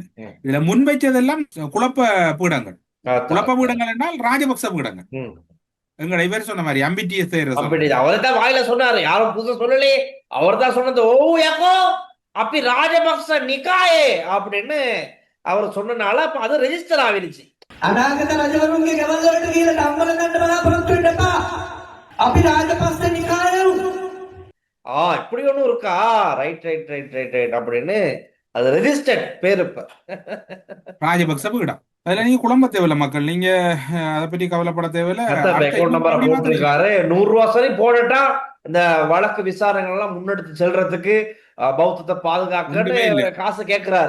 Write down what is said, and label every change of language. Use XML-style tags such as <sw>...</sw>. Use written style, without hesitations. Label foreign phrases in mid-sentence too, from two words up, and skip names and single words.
<ta>இதுல முன்வைச்சதெல்லாம் குழப்ப பீடங்கள். குழப்ப பீடங்கள் என்றால் ராஜபக்ச பீடங்கள். எங்கட இவர் சொன்ன மாதிரி அம்பிட்டியஸ் அவர்தான் வாயில சொன்னாரு, யாரும் புதுசா சொல்லலையே. அவர் தான் சொன்னது, ஓ ஏக்கோ அப்படி ராஜபக்ச நிக்காயே அப்படின்னு அவர் சொன்னனால அப்ப அது ரெஜிஸ்டர் ஆகிடுச்சு.</ta> <si>අනාගත රජවරුන්ගේ ගෙවල් වලට ගිහලා ධම්මල ගන්න බලාපොරොත්තු වෙන්න එපා. අපි රාජපක්ෂ නිකායරු.</si> <ta>இப்படி ஒண்ணும் இருக்கா,</ta> <en>right right right right right</en> <ta>அப்படின்னு அது ரெஜிஸ்டர்ட் பேரு இப்ப ராஜபக்ச பீடம். அதுல நீங்க குழம்ப தேவையில்ல மக்கள், நீங்க அதை பற்றி கவலைப்பட தேவையில்ல. அக்கௌண்ட் நம்பரை போட்டிருக்காரு, 100 ரூபா சரி போடட்டா இந்த வழக்கு விசாரணைகள் எல்லாம் முன்னெடுத்து செல்றதுக்கு, பௌத்தத்தை பாதுகாக்க காசு கேட்கிறாரு.</ta>